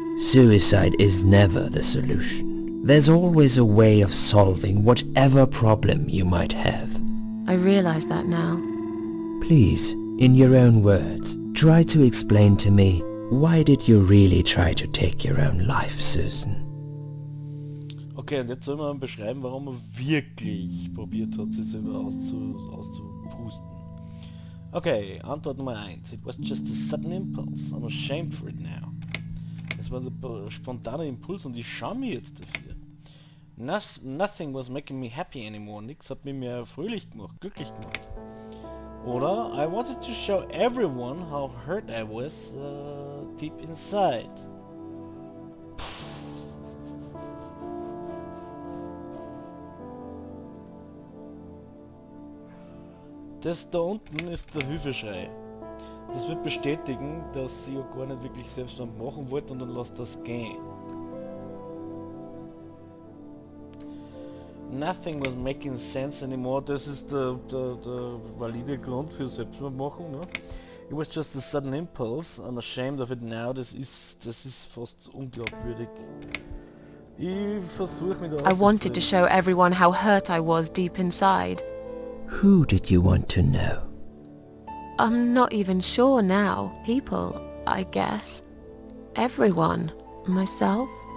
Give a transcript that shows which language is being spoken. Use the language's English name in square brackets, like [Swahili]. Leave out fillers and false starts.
[English] Suicide is never the solution. There's always a way of solving whatever problem you might have. I realize that now. Please, in your own words, try to explain to me, why did you really try to take your own life, Susan? [German] Okay, und jetzt soll man beschreiben, warum er wirklich probiert hat, sich selber auszupusten. Okay, Antwort Nummer 1. [English] It was just a sudden impulse. I'm ashamed for it now. [German] Es war der spontane Impuls und ich schäme mich jetzt dafür. [English] Nothing was making me happy anymore. [German] Nix hat mich mehr fröhlich gemacht, glücklich gemacht. [English] Oder I wanted to show everyone how hurt I was deep inside. [German] Das da unten ist der Hilfeschrei. Das wird bestätigen, dass sie ja gar nicht wirklich Selbstmord machen wollte und dann lasst das gehen. [English] Nothing was making sense anymore. [German] Das ist der valide Grund für Selbstmord machen. Ne? [English] It was just a sudden impulse. I'm ashamed of it now. [German] Das ist fast unglaubwürdig. Ich versuche mich da [English] I wanted to show everyone how hurt I was deep inside. Who did you want to know? I'm not even sure now. People, I guess. Everyone. Myself.